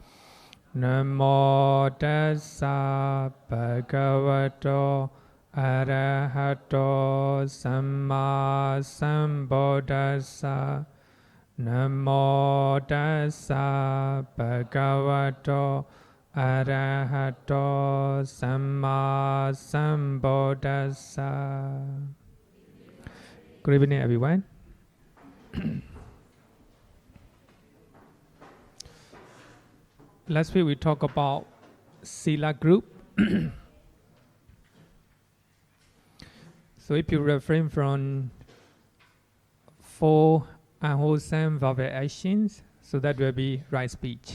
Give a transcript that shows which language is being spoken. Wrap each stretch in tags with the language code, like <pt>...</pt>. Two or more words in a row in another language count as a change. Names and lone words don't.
<pi>Namo Tassa Bhagavato Arahato Samma Sambuddhassa Namo Tassa Bhagavato Arahato Samma Sambuddhassa.</pi> <en>Good evening, everyone. Last week we talked about Sila group. So if you refrain from 4 unwholesome verbal actions, so that will be right speech.</en>